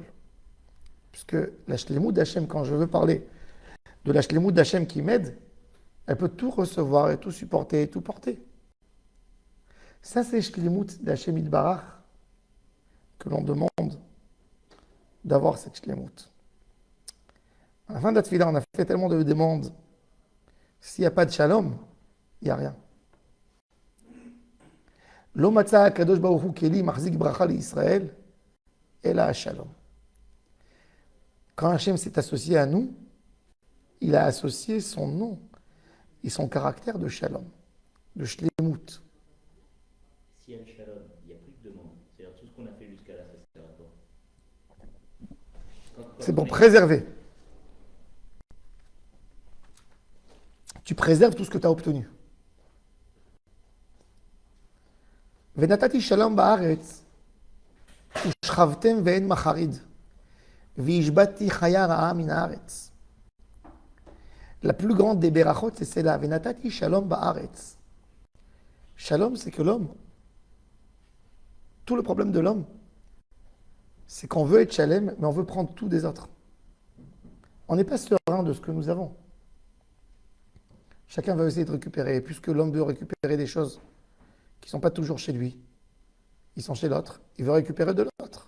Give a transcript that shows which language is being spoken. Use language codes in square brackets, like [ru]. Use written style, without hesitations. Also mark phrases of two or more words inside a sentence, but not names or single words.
[fr] Puisque la shlemut d'Hachem, quand je veux parler de la shlemut d'Hachem qui m'aide, elle peut tout recevoir et tout supporter et tout porter. Ça, c'est shlemut d' [he] השם יתברך [fr] que l'on demande d'avoir cette shlemut. À la fin de la tefila, on a fait tellement de demandes. S'il n'y a pas de shalom, il n'y a rien. [he] לא מצא הקדוש ברוך הוא כלי מחזיק ברכה לישראל אלא שלום. [fr] Quand Hachem s'est associé à nous, il a associé son nom et son caractère de shalom, de shlemut. S'il y a le shalom, il n'y a plus de demande. C'est-à-dire tout ce qu'on a fait jusqu'à là, ça sert à quoi? C'est pour préserver. Tu préserves tout ce que tu as obtenu. [he] ונתתי שלום בארץ, ושכבתם ואין מחריד, והשבתי חיה רעה מן הארץ. [fr] La plus grande des berachot, c'est celle-là. [he] ונתתי שלום בארץ. [fr] Shalom, c'est que l'homme, tout le problème de l'homme, c'est qu'on veut être shalem, mais on veut prendre tout des autres. On n'est pas serein de ce que nous avons. Chacun va essayer de récupérer. Et puisque l'homme veut récupérer des choses qui ne sont pas toujours chez lui, ils sont chez l'autre, il veut récupérer de l'autre.